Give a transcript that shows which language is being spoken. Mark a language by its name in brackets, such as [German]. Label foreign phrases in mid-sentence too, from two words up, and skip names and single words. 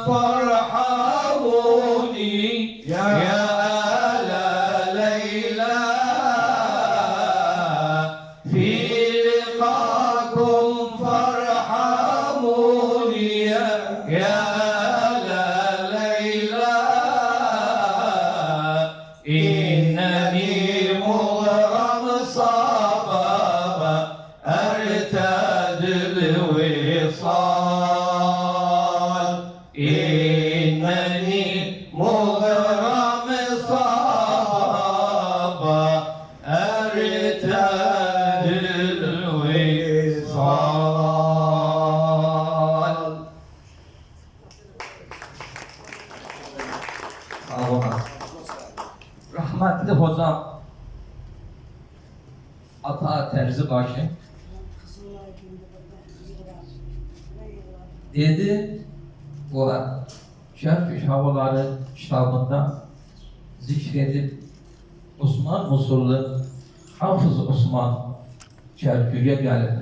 [Arabic] فارحموني يا آل ليلى في لقاكم فارحموني يا آل ليلى إنني مغرم صبابا أرتاد الوصال. إنني مغرم صبابا أرتاد الوصال. [Turkish] Sağ olun. Rahmetli hocam Ata Terzibaşı dedi, o Çerküş Havaları kitabında zikredip Osman Musullu Hafız Osman Çerkü'ye geldi.